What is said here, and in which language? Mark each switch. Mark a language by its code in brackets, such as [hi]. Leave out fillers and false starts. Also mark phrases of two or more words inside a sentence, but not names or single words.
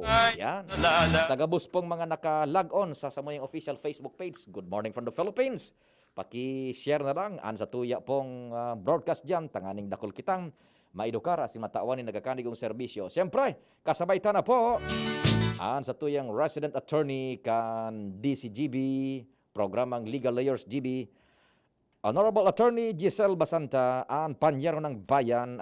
[bik] Yan. Sa gabos pong mga naka-log on sa Samuyang official Facebook page, [en] Good Morning from the Philippines. [bik] Paki-share na lang an sa tuya pong broadcast dyan, tanganing dakol kitang maedukar asin matawan ni nagakanigong serbisyo. Siyempre, kasabay ta na po an sa tuyang [en] resident attorney [bik] kan DCGB, programang Legal Layers GB, Honorable Attorney Giselle Basanta, ang panyero ng bayan.